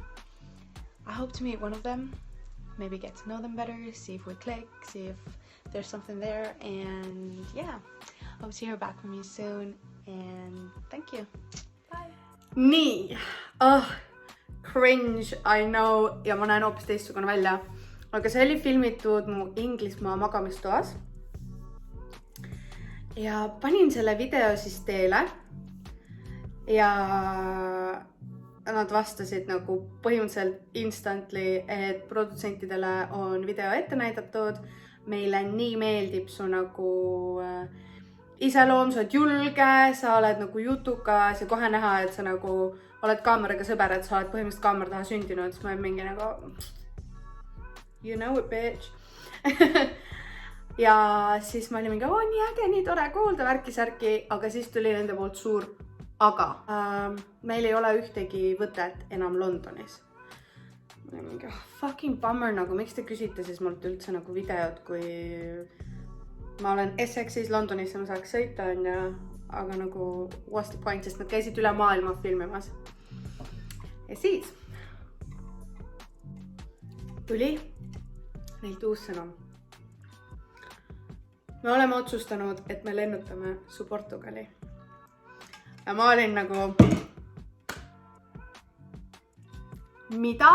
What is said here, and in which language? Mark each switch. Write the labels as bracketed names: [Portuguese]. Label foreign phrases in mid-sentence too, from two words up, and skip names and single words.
[English] I hope to meet one of them, maybe get to know them better, see if we click, see if there's something there, and yeah, hope to hear back from you soon, and thank you. Bye! Nii, cringe, I know, [Estonian] ja ma näen hoopis teistsugune välja, aga see oli filmitud mu Inglismaa magamistoas. Ja panin selle video siis teele ja nad vastasid nagu põhimõtteliselt instantly, et produtsentidele on video ette näidatud. Meile nii meeldib su nagu iseloom, sa oled julge, sa oled nagu jutukas ja kohe näha, et sa nagu oled kaameraga sõber, et sa oled põhimõtteliselt kaamera taha sündinud. Siis ma olen mingi nagu, [English] you know it, bitch. [Estonian] Ja siis ma olin mingi, nii äge, nii tore kuulda värki-särki, aga siis tuli nende poolt suur aga. Meil ei ole ühtegi võtet enam Londonis. Ma olin mingi, [English] fucking bummer, [Estonian] nagu miks te küsite siis mult üldse nagu videot, kui ma olen Essexis Londonis ja ma saaks sõita, aga nagu [English] what's the point, [Estonian] sest nad käisid üle maailma filmimas. Ja siis tuli neilt uus sõnum. Me oleme otsustanud, et me lennutame su Portugali. Ja ma olin nagu, mida?